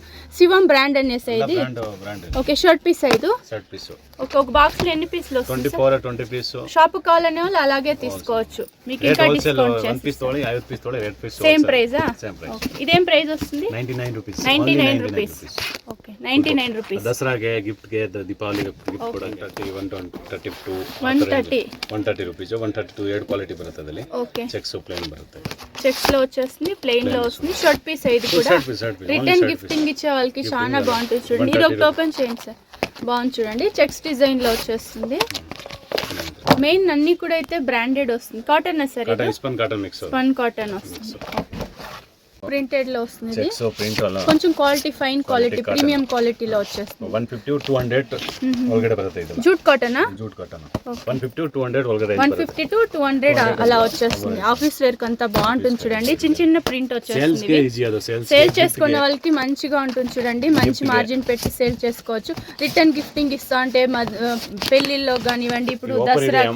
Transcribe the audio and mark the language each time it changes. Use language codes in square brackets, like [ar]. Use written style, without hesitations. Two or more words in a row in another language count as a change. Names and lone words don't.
[te] శివం బ్రాండ్ అనేసి ఇది. ఓకే, [en] shirt piece [te] 5 [en] shirt piece. [te] ఓకే, ఒక బాక్స్ లో ఎన్ని పీస్లు వస్తాయి? 20 పీస్. షాప్ కావాలనే వాళ్ళు అలాగే తీసుకోవచ్చు. మీకు ఇంకా డిస్కౌంట్ చేసి 1 పీస్ తోడి 5 పీస్ తోడి [en] rate piece same price? same price. [te] ఇదేం ప్రైస్ వస్తుంది? 99 రూపీస్. 99 రూపీస్. ఓకే, 99 రూపీస్. [kn] ದಸರಾಗೆ ಗಿಫ್ಟ್ ಗೆ ದೀಪಾವಳಿ ಗಿಫ್ಟ್ ಕೂಡ 132 130 ರೂಪೀಸ್. 132 ಎರಡು ಕ್ವಾಲಿಟಿ ಬರುತ್ತೆ ಅದರಲ್ಲಿ. [te] ఓకే, [en] checks plain బರುತ್ತೆ. [te] చెక్స్ లో వచ్చేస్తుంది, ప్లెయిన్ లో వస్తుంది. [en] shirt piece [te] ఇది కూడా [en] return gifting [te] ఇచ్చే వాళ్ళకి చాలా బాగుంటుంది. చూడండి, ఇది ఒకటి ఓపెన్ చేయండి సార్. బాగుంది చూడండి, [en] checks design [te] లో వచ్చేస్తుంది. మెయిన్ అన్ని కూడా అయితే బ్రాండెడ్ వస్తుంది. కాటన్ సార్, ఇది [en] spun cotton mix, spun cotton [te] వస్తుంది. ప్రింటెడ్ లో వస్తుంది. [en] checks print అలా [te] కొంచెం [en] quality fine quality premium [te] క్వాలిటీలో వచ్చేస్తుంది. [kn] 150 200 ಒಳಗಡೆ ಬರುತ್ತೆ. ಇದು [en] jute cotton? jute cotton. 150 200 ఒಳಗಡೆ [te] 150 to 200 అలా వచ్చేస్తుంది. [en] office wear [te] కి అంతా బాగుంటుంది చూడండి. చిన్న చిన్న ప్రింట్ వచ్చేస్తుంది. సేల్స్ కి ఈజీ అది. సేల్ చేసుకునే వాళ్ళకి మంచిగా ఉంటుంది చూడండి. మంచి మార్జిన్ పెట్టి సేల్ చేసుకోవచ్చు. [en] return gifting [te] ఇస్తా అంటే పెళ్లిల్లో కానివ్వండి, ఇప్పుడు దసరాకు